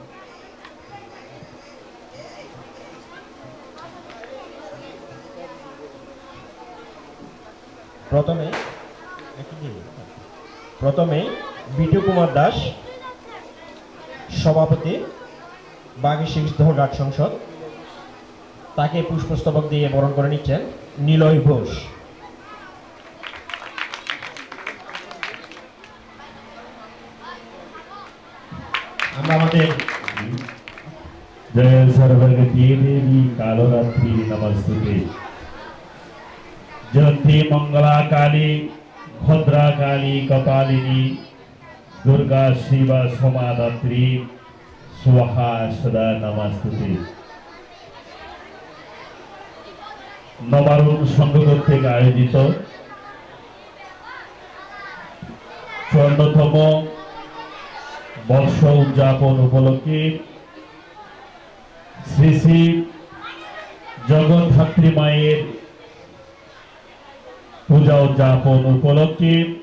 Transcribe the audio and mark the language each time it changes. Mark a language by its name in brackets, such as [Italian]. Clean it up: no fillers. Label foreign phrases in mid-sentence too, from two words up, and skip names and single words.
[Bangla] প্রথমে বিটু কুমার দাস, সভাপতি বাগী সিক্স ধলঘাট সংসদ, তাকে পুষ্পস্তবক দিয়ে বরণ করে নিচ্ছেন নিলয় ঘোষ। আমরা আমাদের [Sanskrit] जय सर्वगति देवी कालरात्रि नमस्तुते जयंती मंगला काली भद्रा काली कपालिनी दुर्गा शिवा सोमादात्री स्वाहा सदा नमस्तुते। [Bangla] नवारुण संघ কর্তৃক আয়োজিত 54তম বর্ষ উদযাপন উপলক্ষে শ্রী শ্রী জগদ্ধাত্রী মায়ের পূজা উদযাপন উপলক্ষে